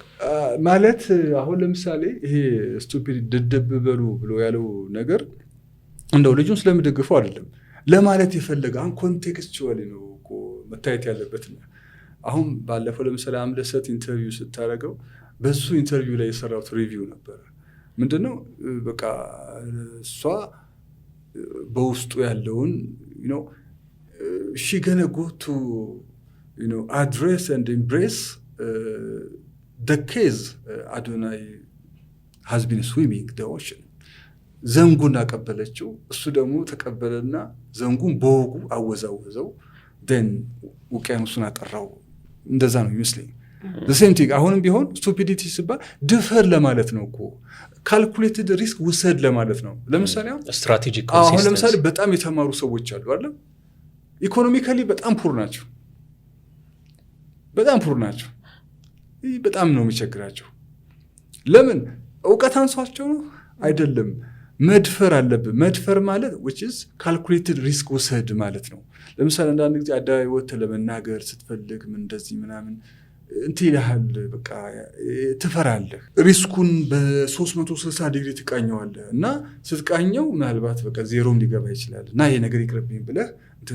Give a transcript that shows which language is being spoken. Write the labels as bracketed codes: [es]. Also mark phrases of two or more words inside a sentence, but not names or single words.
[am] ማለት አሁን ለምሳሌ ይሄ ስቱፒድ ድድብ በሉ ብሎ ያለው ነገር እንደው ልጁን ስለምደግፈው አይደለም ለማለት የፈለገ አሁን ኮንቴክስቹዋሊ ነው እኮ መታየት ያለበት። አሁን ባለፈው ለምሳሌ አምለሰት ኢንተርቪው ስታደርገው በሱ ኢንተርቪው ላይ የሰራሁት ሪቪው ነበር። ምንድነው በቃ እሷ በውስጡ ያለውን [en] she gonna go to address and embrace the case Adonai has been swimming the ocean። [am] ዘንጉን አቀበለችው፣ እሱ ደግሞ ተቀበለና ዘንጉን በወጉ አወዛወዘው፣ then ውቅያኖሱን አጠራው። እንደዛ ነው ይመስለኝ። [en] the same thing [am] አሁንም ቢሆን ስቱፒዲቲ ሲባል ድፈር ለማለት ነው እኮ [en] calculated risk [am] ውሰድ ለማለት ነው። ለምሳሌ [en] strategic consistency [am] አሁን ለምሳሌ በጣም የተማሩ ሰዎች አሉ አይደል? ኢኮኖሚካሊ በጣም ፑር ናቸው፣ በጣም ፑር ናቸው። በጣም ነው የሚቸግራቸው። ለምን? እውቀት አንሷቸው ነው አይደለም። መድፈር አለብን። መድፈር ማለት [en] which is calculated risk [am] ውሰድ ማለት ነው። ለምሳሌ አንዳንድ ጊዜ አደባባይ ወጥተህ ለመናገር ስትፈልግ ምን እንደዚህ ምናምን እንት ይልሃል፣ በቃ ትፈራለህ። ሪስኩን በ360 ዲግሪ ትቃኘዋለህ እና ስትቃኘው ምናልባት በቃ ዜሮም ሊገባ ይችላል እና ይሄ ነገር ይቅርብኝ ብለህ እንትን